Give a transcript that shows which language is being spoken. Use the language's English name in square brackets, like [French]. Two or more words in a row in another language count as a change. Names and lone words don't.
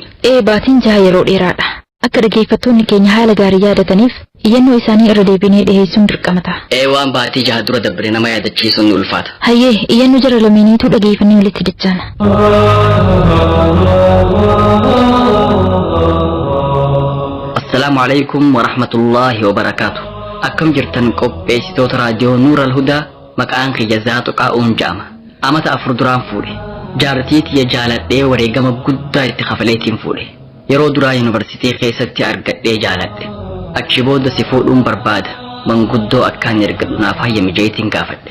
[Oromo] Baatiin jaha yeroo dheeraadha. Akka dhaggeeffattoonni keenya haala gaarii yaadataniif iyyannoo isaanii irra deebinee dhiyeessuun dirqama ta'a. Waan baatii jaha dura dabre nama yaadachiisuun ni ulfaata. Hayyee iyyannoo jara lameeniitu dhageeffannee walitti dachaana. [Arabic] السلام عليكم ورحمة الله وبركاته. [Oromo] Akkam jirtan qopheessitoota raadiyoo Nuural Hudaa maqaan kiyya Zaatu Qaa'uun jedhama. Amata 4 duraan fuudhe. Jaartii tiyya jaaladhee wareegama guddaa itti kafaleetiin fuudhe. Yeroo duraa yuunivarsiitii keessatti argadhee jaaladhe. Achi booda si fuudhuun barbaada. Manguddoo akkaan ergadhu naaf hayyami jeetiin gaafadhe.